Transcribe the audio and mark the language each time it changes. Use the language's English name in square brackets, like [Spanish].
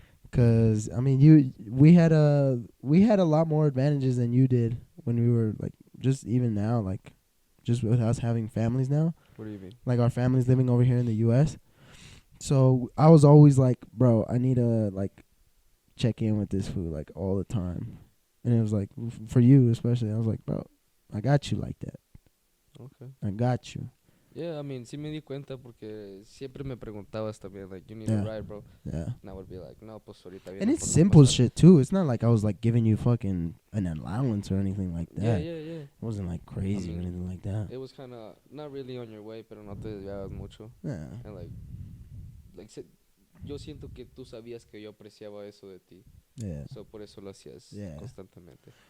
[English] Cause I mean, we had a lot more advantages than you did when we were like just even now, like just with us having families now. What do you mean? Like our families living over here in the U.S. So I was always like, bro, I need to like check in with this food like all the time, and it was like for you especially. I was like, bro, I got you like that. Okay. I got you. Yeah, I mean, [Spanish] sí me di cuenta porque siempre me preguntabas también, [English] like, you need a ride, bro. Yeah. And I would be like, no, [Spanish] pues ahorita viene. [English] And it's simple shit too. It's not like I was like giving you fucking an allowance or anything like that. Yeah. It wasn't like crazy or anything like that. It was kind of not really on your way, [Spanish] pero no te desviabas mucho. [English] Yeah. [Spanish] And yo siento que tú sabías que yo apreciaba eso de ti. [English] Yeah. [Spanish] So por eso lo hacías constantemente.